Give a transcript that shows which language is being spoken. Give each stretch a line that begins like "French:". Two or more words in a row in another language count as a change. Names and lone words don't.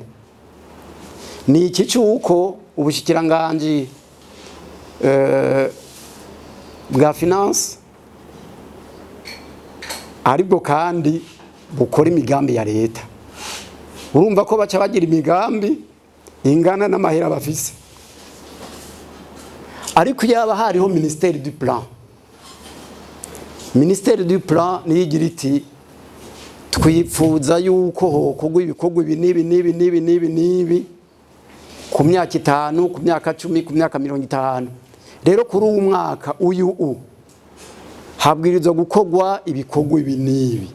Rundi: Ni iki cyuko ubushikiranganje bwa finance aribwo kandi bukora imigambi ya leta. Urumva ko baca bagira imigambi ingana n'amahera bafise. Ariko yaba hariho
French: ministère du plan, ministère du plan
Rundi: niyigira iti twifuza yuko hokogwa ibikorwa nibi ku myaka 5, ku myaka 10, ku myaka 50. Rero kuri uyu mwaka uyu habwirizwa gukogwa ibikorwa nibi.